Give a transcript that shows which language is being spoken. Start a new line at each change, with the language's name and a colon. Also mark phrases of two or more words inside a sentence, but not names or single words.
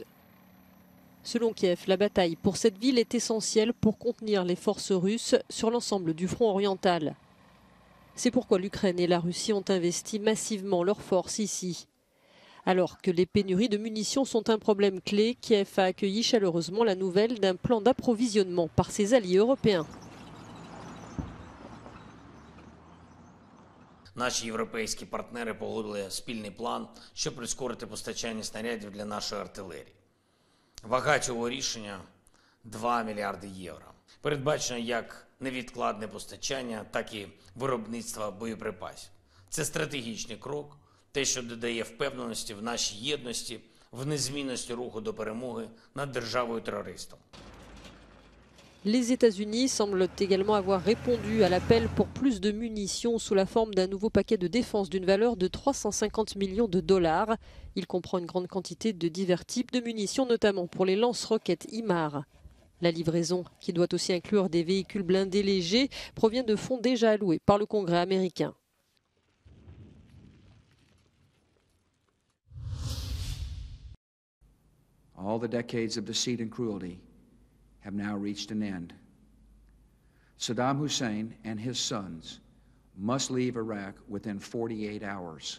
French: Selon Kiev, la bataille pour cette ville est essentielle pour contenir les forces russes sur l'ensemble du front oriental. C'est pourquoi l'Ukraine et la Russie ont investi massivement leurs forces ici. Alors que les pénuries de munitions sont un problème clé, Kiev a accueilli chaleureusement la nouvelle d'un plan d'approvisionnement par ses alliés européens.
Ukrainian: Наші європейські партнери погодили спільний план, щоб прискорити постачання снарядів для нашої артилерії. Вага цього рішення – 2 мільярди євро. Передбачено як невідкладне постачання, так і виробництво боєприпасів. Це стратегічний крок, те, що додає впевненості в нашій єдності, в незмінності руху до перемоги над державою-терористом.
French: Les États-Unis semblent également avoir répondu à l'appel pour plus de munitions sous la forme d'un nouveau paquet de défense d'une valeur de 350 millions de dollars. Il comprend une grande quantité de divers types de munitions, notamment pour les lance-roquettes HIMARS. La livraison, qui doit aussi inclure des véhicules blindés légers, provient de fonds déjà alloués par le Congrès américain.
English: All the decades of deceit and cruelty have now reached an end. Saddam Hussein and his sons must leave Iraq within 48 hours.